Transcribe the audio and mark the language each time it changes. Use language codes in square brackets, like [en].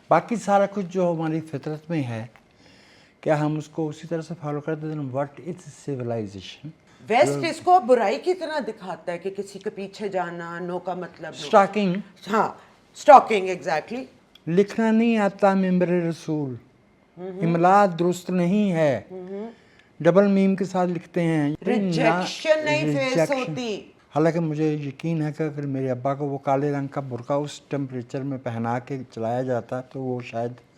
[ur] باقی سارا کچھ جو ہماری فطرت میں ہے، کیا ہم اس کو اسی طرح سے فالو کرتے ہیں؟ [en] What is civilization? [ur] ویسٹ اس کو برائی کی طرح دکھاتا ہے کہ کسی کے پیچھے جانا، نو کا مطلب اسٹاکنگ، ہاں اسٹاکنگ، ایگزیکٹلی۔ لکھنا نہیں آتا ممبر رسول، املا درست نہیں ہے، ڈبل میم کے ساتھ لکھتے ہیں، ریجیکشن نہیں فیس ہوتی۔ حالانکہ مجھے یقین ہے کہ اگر میرے ابا کو وہ کالے رنگ کا برقع اس ٹیمپریچر میں پہنا کے چلایا جاتا تو وہ شاید